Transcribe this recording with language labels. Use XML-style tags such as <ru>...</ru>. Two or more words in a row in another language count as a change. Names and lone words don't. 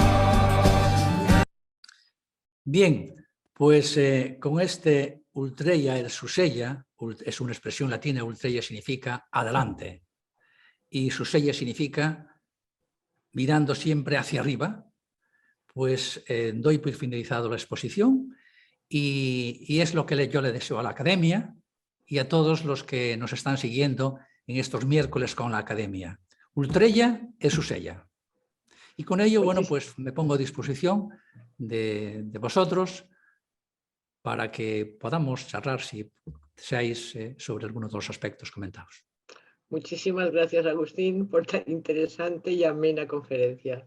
<es>Bien, pues con este</es> <la>Ultreia et Susella,</la> <es>es una expresión latina, Ultreia significa adelante y Susella significa mirando siempre hacia arriba, pues doy por finalizado la exposición y es lo que yo le deseo a la Academia y a todos los que nos están siguiendo en estos miércoles con la Academia.</es> <la>Ultreia et Susella.</la> <es>Y con ello, bueno, pues me pongo a disposición de vosotros para que podamos charlar, si deseáis, sobre algunos de los aspectos comentados. Muchísimas gracias, Agustín, por tan interesante y amena conferencia.</es>